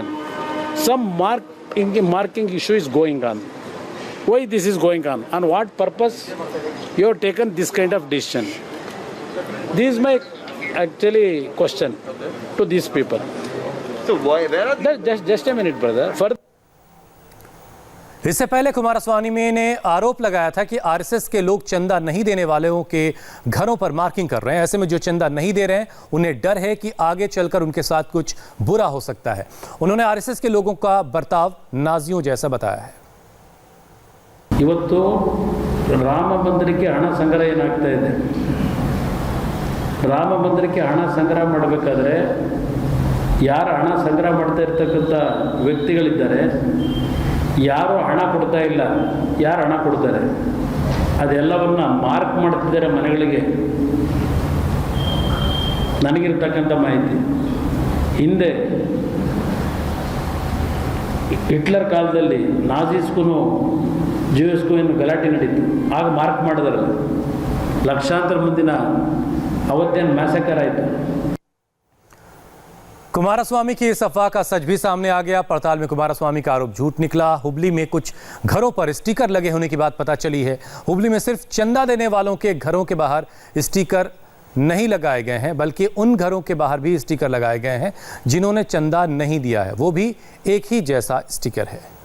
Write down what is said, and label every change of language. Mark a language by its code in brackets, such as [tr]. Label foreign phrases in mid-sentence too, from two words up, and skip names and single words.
[en] Some marking issue is going on. Why this is going on? On what purpose you have taken this kind of decision? This is my actually question to these people. So why? Where are the... Just a minute, brother. Further. [hi] इससे पहले कुमारस्वामी ने आरोप लगाया था कि आरएसएस के लोग चंदा नहीं देने वालों के घरों पर मार्किंग कर रहे हैं। ऐसे में जो चंदा नहीं दे रहे हैं उन्हें डर है कि आगे चलकर उनके साथ कुछ बुरा हो सकता है। उन्होंने आरएसएस के लोगों का बर्ताव नाजियों जैसा बताया है। [kn] ಇವತ್ತು ರಾಮ ಮಂದಿರಕ್ಕೆ ಹಣ ಸಂಗ್ರಹ ಏನಾಗ್ತಾ ಇದೆ, ರಾಮ ಮಂದಿರಕ್ಕೆ ಹಣ ಸಂಗ್ರಹ ಮಾಡಬೇಕಾದ್ರೆ ಯಾರು ಹಣ ಸಂಗ್ರಹ ಮಾಡ್ತಾ ಇರ್ತಕ್ಕಂಥ ವ್ಯಕ್ತಿಗಳಿದ್ದಾರೆ, ಯಾರು ಹಣ ಕೊಡ್ತಾ ಇಲ್ಲ, ಯಾರು ಹಣ ಕೊಡ್ತಾರೆ ಅದೆಲ್ಲವನ್ನ ಮಾರ್ಕ್ ಮಾಡ್ತಿದ್ದಾರೆ ಮನೆಗಳಿಗೆ. ನನಗಿರ್ತಕ್ಕಂಥ ಮಾಹಿತಿ ಹಿಂದೆ ಹಿಟ್ಲರ್ ಕಾಲದಲ್ಲಿ ನಾಜಿಸ್ಗೂ ಜ್ಯೂಸ್ಗೂ ಏನು ಗಲಾಟೆ ನಡೀತು, ಆಗ ಮಾರ್ಕ್ ಮಾಡಿದಾರಲ್ಲ, ಲಕ್ಷಾಂತರ ಮಂದಿನ ಅವತ್ತೇನು ಮ್ಯಾಸಕರ್ ಆಯಿತು। [hi] कुमारस्वामी की इस अफवाह का सच भी सामने आ गया। पड़ताल में कुमारस्वामी का आरोप झूठ निकला। हुबली में कुछ घरों पर स्टिकर लगे होने की बात पता चली है। हुबली में सिर्फ चंदा देने वालों के घरों के बाहर स्टिकर नहीं लगाए गए हैं, बल्कि उन घरों के बाहर भी स्टिकर लगाए गए हैं जिन्होंने चंदा नहीं दिया है, वो भी एक ही जैसा स्टिकर है।